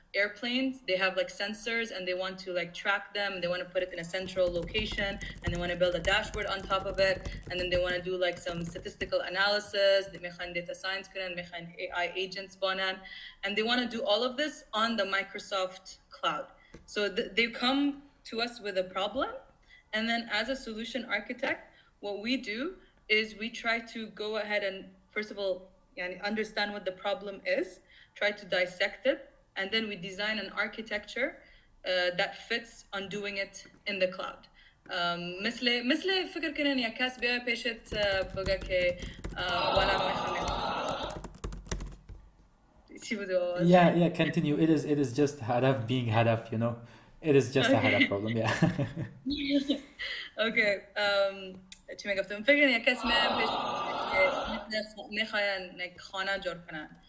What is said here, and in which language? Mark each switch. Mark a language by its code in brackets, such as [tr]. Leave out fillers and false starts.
[en] airplanes they have like sensors and they want to like track them they want to put it in a central location and they want to build a dashboard on top of it and then they want to do like some statistical analysis they [fa] میخوان data science کنن میخوان AI agents بانن [en] and they want to do all of this on the Microsoft cloud so they come to us with a problem and then as a solution architect what we do is we try to go ahead and first of all understand what the problem is try to dissect it, and then we design an architecture that fits on doing it in the cloud. [fa] مثل فکر کنن یک کس بیای پیشت بگه که والا ما میخوام چی بود؟ [en] Yeah, continue. It is just Hadaf being Hadaf, you know. It is just a Hadaf problem, yeah. Okay. [fa] چی میگفتم؟ فکر کنن یک کس میای پیشت میخواین خانه جور کنن.